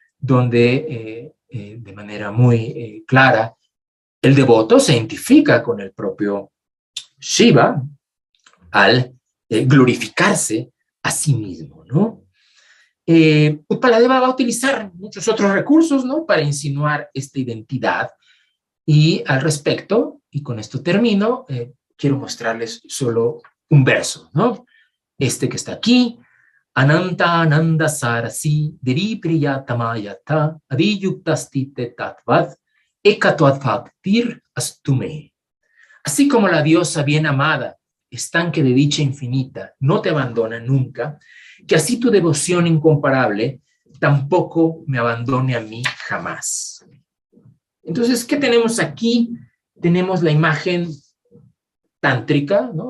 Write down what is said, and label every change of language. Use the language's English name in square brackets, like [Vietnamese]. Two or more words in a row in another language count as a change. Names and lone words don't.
[Spanish] Donde de manera muy clara el devoto se identifica con el propio Shiva al glorificarse a sí mismo, ¿no? Utpaladeva va a utilizar muchos otros recursos, ¿no? Para insinuar esta identidad y al respecto, y con esto termino, quiero mostrarles solo un verso, ¿no? Este que está aquí, [Sanskrit] Ananta Ananda Sarasi Deri Priyatamayata Adiyuktastite Tatvad Ekatvad Bhaktir Astume. [Spanish] Así como la diosa bien amada, estanque de dicha infinita, no te abandona nunca, que así tu devoción incomparable tampoco me abandone a mí jamás. Entonces, ¿qué tenemos aquí? Tenemos la imagen tántrica, ¿no?